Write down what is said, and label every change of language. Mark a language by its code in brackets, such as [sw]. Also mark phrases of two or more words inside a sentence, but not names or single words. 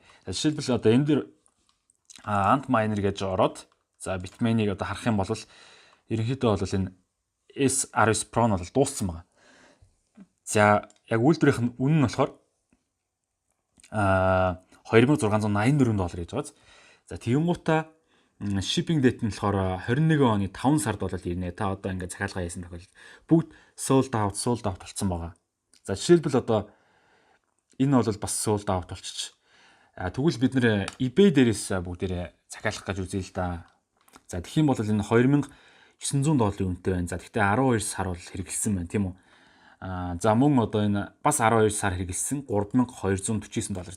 [mn] Жишээлбэл энэ дээр Antminer гэж ороод за Bitmain-ыг харах юм бол ерөнхийдөө бол энэ S19 Pro нь бол дууссан байгаа. За яг үйлдвэрийнх нь үнэ нь болохоор $2684 гэж байгаа. За тэгэнгუутаа [en] shipping date [mn] нь болохоор 21 оны 5 сард бол ирнэ. Та ингээд захиалга хийсэн тохиолдолд бүгд [en] sold out [mn] болсон байгаа. За жишээлбэл энэ бол бас [en] sold out [mn] болчих. Тэгвэл бид нэр eBay дээрээс бүгдээрээ захиалах гэж үзье л да. За тэгэх юм бол энэ $2900 үнэтэй байна. За тэгтээ 12 сар бол хэрэгэлсэн байна, тийм үү? За мөн энэ бас 12 сар хэрэгэлсэн $3249.